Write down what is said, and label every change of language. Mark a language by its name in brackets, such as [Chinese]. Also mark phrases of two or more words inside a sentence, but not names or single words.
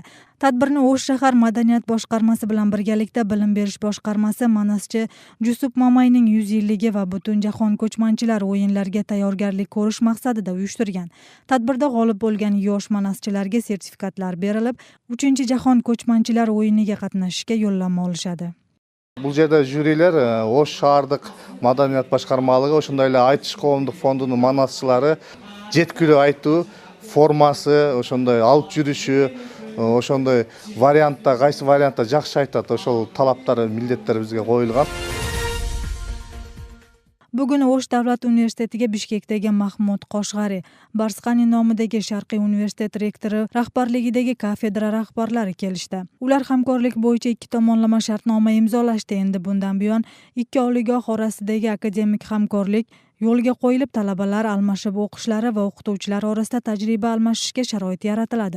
[Uzbek] Tadbirni O'sh shahar madaniyat boshqarmasi bilan birgalikda bilim berish boshqarmasi monaschi Jusup Mamayning 100 yilligi va Butunjahon ko'chmanchilar o'yinlariga tayyorgarlik ko'rish maqsadida uyushtirgan. Tadbirda g'olib bo'lgan yosh monaschilarga sertifikatlar berilib, 3-jahon ko'chmanchilar o'yiniga qatnashishga yo'llanma olishadi. [Kyrgyz] Бұл жерде жюрилер O'sh шаардык маданият башкармалыгы, ошондой эле айтыш коомдук фондунун манасчылары жеткилүү айтуу формасы, ошондой алып жүрүшү, ошондой вариантта, кайсы вариантта жакшы айтат, ошол талаптары, милдеттер бизге коюлган. [Uzbek] Bugun O'sh davlat universitetiga Bishkekdagi Mahmud Qoshg'ari, Barsqani nomidagi Sharqiy universitet rektori rahbarligidagi kafedra rahbarlari kelishdi. Ular hamkorlik bo'yicha 2 tomonlama shartnoma imzolashdi. Endi bundan buyon 2 oliygoh orasidagi akademik hamkorlik yo'lga qo'yilib, talabalar almashib o'qishlari va o'qituvchilar orasida tajriba almashishga sharoit yaratiladi.